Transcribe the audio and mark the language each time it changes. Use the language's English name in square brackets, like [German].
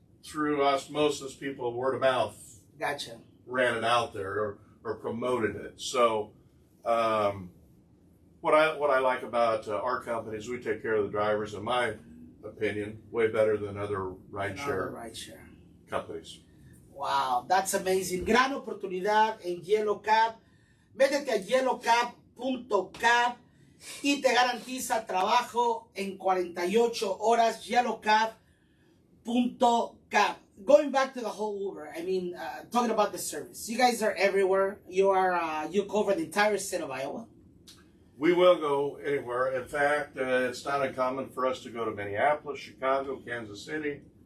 [English] through osmosis, people word of mouth Gotcha. ran it out there or promoted it. So what I like about our company is we take care of the drivers, in my opinion, way better than other rideshare companies. Wow, that's amazing. [Spanish] Gran oportunidad en Yellow Cab. Métete a yellowcab.cab y te garantiza trabajo en 48 horas. Yellowcab.cab. [English] Going back to the whole Uber, I mean, talking about the service. You guys are everywhere. You cover the entire state of Iowa. We will go anywhere. In fact, it's not uncommon for us to go to Minneapolis, Chicago, Kansas City.